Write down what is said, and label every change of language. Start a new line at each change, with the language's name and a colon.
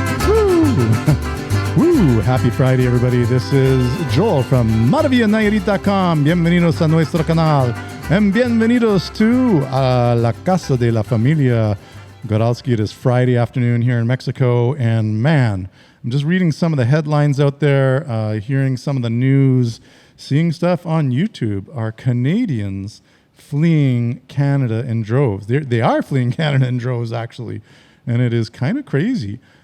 English: Happy Friday, everybody. This is Joel from MaravillaNayarit.com.
Spanish: Bienvenidos a nuestro canal.
English: And bienvenidos to La Casa de la Familia Goralski. It is Friday afternoon here in Mexico. And man, I'm just reading some of the headlines out there, hearing some of the news, seeing stuff on YouTube. Are Canadians fleeing Canada in droves? They are fleeing Canada in droves, actually. And it is kind of crazy.